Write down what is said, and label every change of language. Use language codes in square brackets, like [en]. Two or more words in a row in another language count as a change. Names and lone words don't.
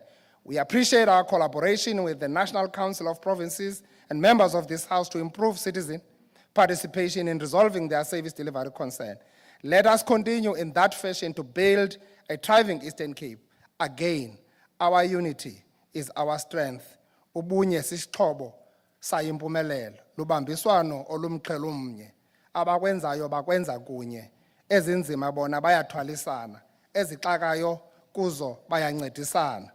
[en] We appreciate our collaboration with the National Council of Provinces and members of this House to improve citizen participation in resolving their service delivery concern. Let us continue in that fashion to build a thriving Eastern Cape. Again, our unity is our strength. [xh] Ubunye sisixhobo sayimpumelelo. Lubambiswano olumqhele umnye. Abakwenzayo bakwenza kunye. Ezinzima bona bayathwalisana. Ezixakayo kuzo bayancedisana.